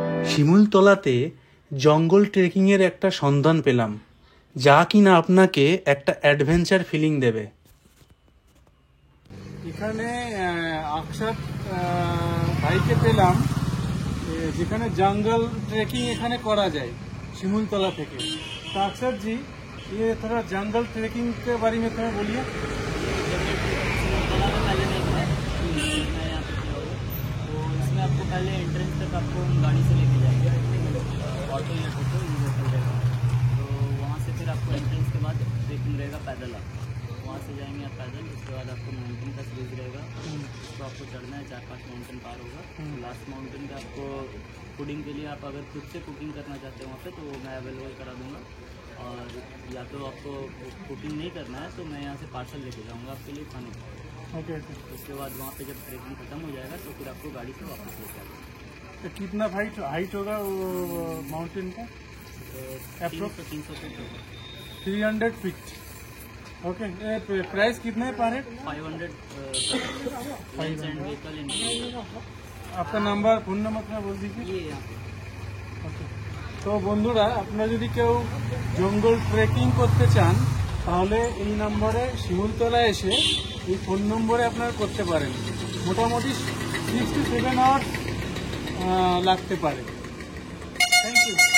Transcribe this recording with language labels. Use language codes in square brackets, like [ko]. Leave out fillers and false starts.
[bn] শিমুলতলাতে জঙ্গল ট্রেকিংয়ের একটা সন্ধান পেলাম, যা কিনা আপনাকে একটা অ্যাডভেঞ্চার ফিলিং দেবে। এখানে আকসাদ ভাইকে পেলাম, যেখানে জঙ্গল ট্রেকিং এখানে করা যায় শিমুলতলা থেকে। [hi] तो अक्षर जी, ये थोड़ा जंगल ट्रेकिंग के बारे में थोड़ा बोलिए। तो इसमें आपको पहले एंट्रेंस तक आपको हम गाड़ी से लेके जाएंगे, ऑटो या टोटो रहेगा। तो वहाँ से फिर आपको एंट्रेंस के बाद ट्रेकिंग रहेगा पैदल, आप वहाँ से जाएंगे आप पैदल। उसके बाद आपको माउंटेन का सीरीज रहेगा, उसको आपको चढ़ना है, 4-5 माउंटेन पार होगा। लास्ट माउंटेन का आपको फूडिंग के लिए आप अगर खुद से कुकिंग करना चाहते हो वहाँ पे, तो वो मैं अवेलेबल करा दूँगा। और या तो आपको कुकिंग नहीं करना है तो मैं यहाँ से पार्सल लेके जाऊँगा आपके लिए खाने को। ओके। उसके बाद वहाँ पे जब ट्रेकिंग खत्म हो जाएगा तो फिर आपको गाड़ी से वापस लेके आएगा। तो कितना हाइट होगा वो माउंटेन का? 300 फीट होगा। 300 फीट। ओके। प्राइस कितना है पर हेड? [en] 500 and vehicle in. [hi] आपका नंबर, फोन नंबर थोड़ा बोल दीजिए। ये यहाँ पे। ওকে। [bn] তো বন্ধুরা, আপনারা যদি কেউ জঙ্গল ট্রেকিং করতে চান তাহলে এই নম্বরে শিমুলতলা এসে এই ফোন নম্বরে আপনারা করতে পারেন। মোটামুটি 6 to 7 আওয়ার্স লাগতে পারে। [en] Thank you.